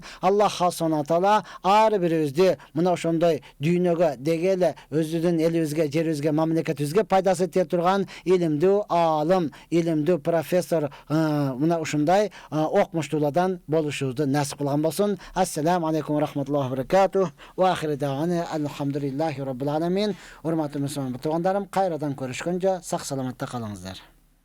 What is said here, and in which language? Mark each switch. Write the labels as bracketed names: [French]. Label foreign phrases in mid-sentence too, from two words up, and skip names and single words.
[Arabic] الله سبحانه تعالى [Kyrgyz] ар бирибизди мына ошондой дүйнөгө дегеле өзүнүн элибизге, жерибизге, мамлекетибизге пайдасы тие турган илимдүү аалым, илимдүү профессор, мына ушундай окумуштуулардан болушубузду насип кылган болсун. [Arabic] السلام عليكم ورحمة الله وبركاته. وآخر دعوانا الحمد لله رب العالمين. [Kyrgyz] Урматтуу мусулман туугандарым, кайрадан көрүшкөнчө сак саламатта калыңыздар.